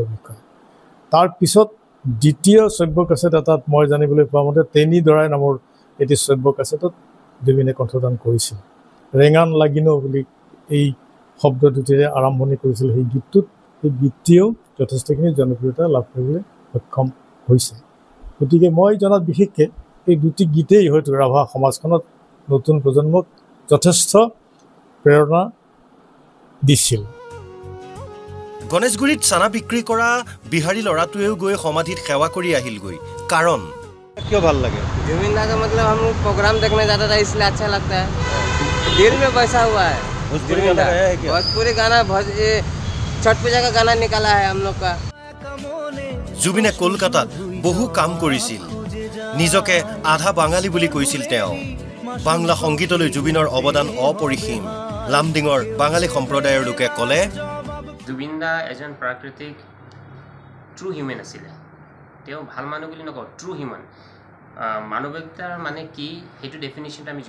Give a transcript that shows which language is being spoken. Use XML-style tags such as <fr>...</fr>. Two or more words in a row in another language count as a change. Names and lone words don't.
<as>বিষয় তাৰ পিছত দ্বিতীয় শ্ৰব্য কাছেট এটাত মই জানিবলৈ পোৱা মতে তেনি দৰাই নামৰ এটি শ্ৰব্য কাছেটত জুবিনে কণ্ঠদান কৰিছিল ৰেঙান লাগিনো বুলি এই শব্দ দুটিৰে আৰম্ভণি কৰিছিল সেই গীতটোত এই গীতটিও যথেষ্টখিনি জনপ্ৰিয়তা লাভ কৰিবলৈ সক্ষম হৈছে গতিকে মই জনাত বিশেষকৈ এই দুটি গীতেই হয়তো ৰাভা সমাজখনত নতুন প্ৰজন্মক যথেষ্ট প্ৰেৰণা দিছিল গণেশগুৰিত চানা বিক্ৰী কৰা বিহাৰী ল'ৰাটোৱেও গৈ সমাধিত সেৱা কৰি আহিলগৈ কাৰণ কিয় ভাল লাগে</as> <hi>जुबिन दा का मतलब हम लोग प्रोग्राम देखने जाता था इसलिए अच्छा लगता है दिल में बसा हुआ है भोजपुरी गाना है क्या भोजपुरी गाना छठ पूजा का गाना निकाला है हम लोग का</hi> <as>জুবিনে কলকাতাত বহু কাম কৰিছিল নিজকে আধা বাঙালী বুলি কৈছিল তেওঁ বাংলা সংগীতলৈ জুবিনৰ অৱদান অপৰিসীম লামডিঙৰ বাঙালী সম্প্ৰদায়ৰ লোকে ক'লে জুবিন দা এজন প্ৰাকৃতিক</as> <en>true human</en> <as>আছিলে তেওঁ ভাল মানুহ বুলি নকওঁ</as> <en>true human</en> <as>মানৱিকতাৰ মানে কি সেইটো ডেফিনেশ্যনটো আমি</as>